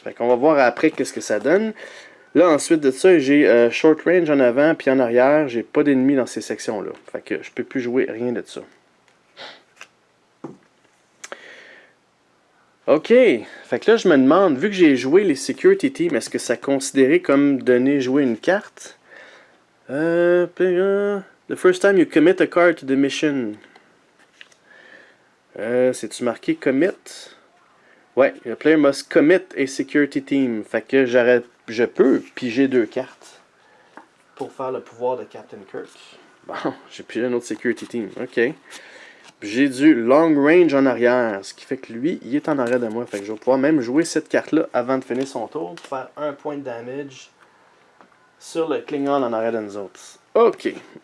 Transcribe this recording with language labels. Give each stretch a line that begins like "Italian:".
French: Fait qu'on va voir après qu'est-ce que ça donne. Là, ensuite de ça, j'ai short range en avant puis en arrière. J'ai pas d'ennemis dans ces sections-là. Fait que je peux plus jouer rien de ça. OK. Fait que là, je me demande, vu que j'ai joué les Security Teams, est-ce que ça considéré comme donner jouer une carte?
English: The first time you commit a card to the mission.
French: C'est-tu marqué commit? Ouais,
English: the player must commit a security team.
French: Fait que je peux piger 2 cartes pour faire le pouvoir de Captain Kirk. Bon, j'ai pigé un autre security team. OK. J'ai du long range en arrière, ce qui fait que lui, il est en arrière de moi. Fait que je vais pouvoir même jouer cette carte-là avant de finir son tour pour faire 1 point de damage sur le Klingon en arrière de nous autres. OK.